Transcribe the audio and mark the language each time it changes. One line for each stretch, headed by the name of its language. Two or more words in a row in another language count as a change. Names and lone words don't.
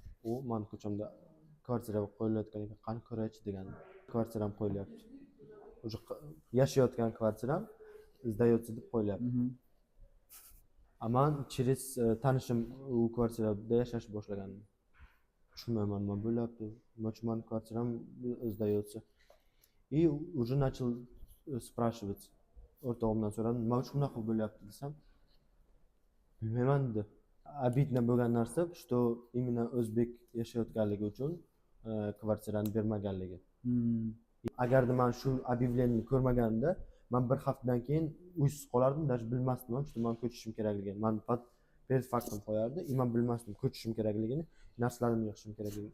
Uzbek: U meni ko'chamda kvartira qo'yilayotgan ekan, qani ko'raychi degan. Kvartiram qo'yilyapti. Уже yashayotgan kvartiram sdается deb qo'yilyapti. Aman через tanishim u kvartirada yashashni boshlagandim. Tushunmayman nima bo'lyapti. Meni kvartiram sдается.
Russian: И уже начал спрашивать.
Uzbek: O'rtog'imdan so'radim, nima uchun bunaqa bo'lyapti desam, bilmayman dedi. Обидно bo'lgan narsa,
Russian: что именно
Uzbek: o'zbek yashayotganligi uchun kvartirani bermaganligi. Agarda men shu объявлениeni ko'rmaganimda, men bir haftadan keyin uysiz qolardim, даже bilmasdim, что men ko'chishim kerakligini. Men perez faktim qo'yardi, men bilmasdim ko'chishim kerakligini, narsalarimni yig'ishim kerakligini.